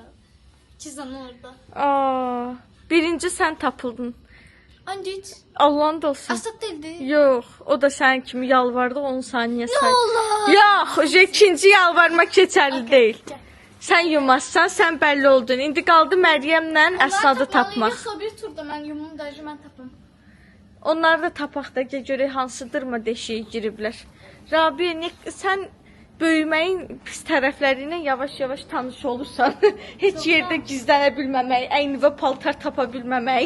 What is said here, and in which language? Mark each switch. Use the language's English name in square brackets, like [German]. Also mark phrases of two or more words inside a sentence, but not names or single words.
[Turkish] Çizan orada. Birinci sen tapıldın. Ancak Allah'ın da olsun. Asat değildi. Yok, o da sen kimi yalvardı 10 saniye say. Ne olur. Yok, ikinci yalvarma keçerli değil. Sen yumazsan, sen belli oldun. [Azerbaijani] İndi qaldı Məryəmlə Əsnadı tapmaq. Yoxsa bir turda mən yumum da mən tapım. Onları da tapaq da görək hansıdırma deşiyə giriblər. Rabiə, sən böyüməyin pis tərəfləri ilə yavaş-yavaş tanış olursan, heç yerdə gizlənə bilməmək, əyni və paltar tapa bilməmək.